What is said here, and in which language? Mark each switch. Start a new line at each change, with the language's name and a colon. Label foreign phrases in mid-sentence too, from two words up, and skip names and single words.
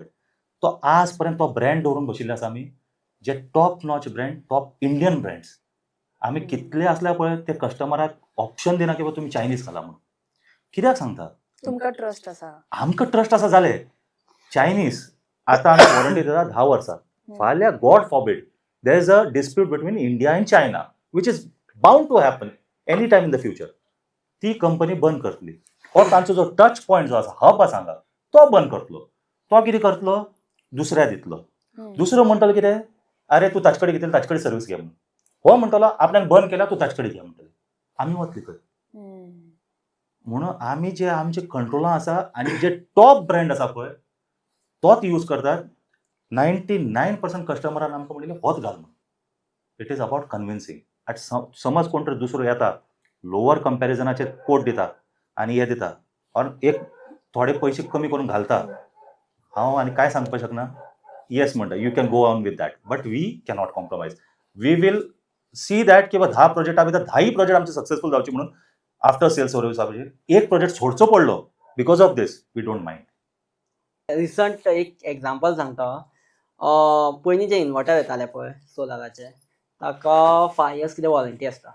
Konkani: तो आज पर्यंत तो ब्रँड दवरून बशिल्ले आसा आमी, जे
English: top notch
Konkani: ब्रँड,
English: top Indian brands.
Konkani: आमी कितले आसल्या पळय ते कस्टमराक ऑप्शन दिना की तुमी चायनीज घाला म्हणून. कित्याक सांगता? तुमकां ट्रस्ट आसा. आमकां ट्रस्ट आसा जालें. चायनीज आतां आमी वॉरंटी दिता 10 वर्सां.
English: फाल्यां God forbid there is a dispute between India and China which is bound to happen any time in the future
Konkani: ती कंपनी बंद करतली और तांचो जो टच पॉयंट जो आसा हब आसा हांगा तो बंद करतलो. तो कितें करतलो दुसऱ्या दितलो. दुसरो म्हणटलो कितें अरे तूं ताचे कडेन कितें ताचे कडेन सर्वीस घे म्हणून. हो म्हणटलो आपल्यान बंद केला तूं ताचे कडेन घे म्हणटले. आमी वतली खंय. म्हणून आमी जे आमचे कंट्रोलां आसा आनी जे टॉप ब्रँड आसा पळय तोच यूज करतात. 99% कस्टमरान आमकां म्हणलें होच घाल म्हणून.
English: it is about convincing.
Konkani: समज कोण तरी दुसरो येता लोवर कंपॅरिजनाचे कोट दिता आनी हे दिता और एक थोडे पयशे कमी करून घालता. हांव आनी काय सांगपाक शकना.
English: येस म्हणटा you can go on with that but we cannot compromise. we will see that
Konkani: की 10 प्रोजेक्टा भितर 10 प्रोजेक्ट आमचे सक्सेसफूल जावचे म्हणून
English: after sales
Konkani: सर्विसा एक प्रोजेक्ट सोडचो पडलो
English: because of this we don't mind.
Konkani: रिसंट एक एक्झाम्पल सांगता. पयलीं जे इन्वर्टर येताले पळय सोलाराचे ताका 5 years कितें वॉरंटी आसता.